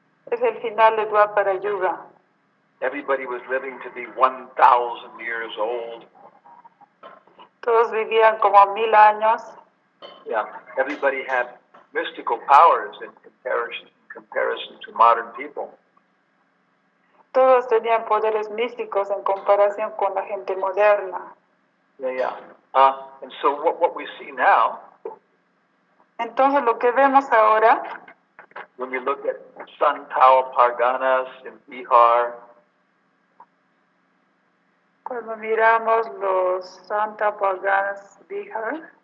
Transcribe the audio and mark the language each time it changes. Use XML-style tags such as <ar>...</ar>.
<es>es el final de Dwapara Yuga.</es> <en>Everybody was living to be 1,000 years old.</en> <es>Todos vivían como 1000 años.</es> <en>Yeah, everybody had mystical powers in comparison to modern people.</en> <es>Todos tenían poderes místicos en comparación con la gente moderna.</es> <en>Yeah. And so what we see now,</en> <es>Entonces lo que vemos ahora,</es> <en>when we look at Santal Parganas in Bihar,</en> <es>cuando miramos los Santa Paganas Bihar,</es>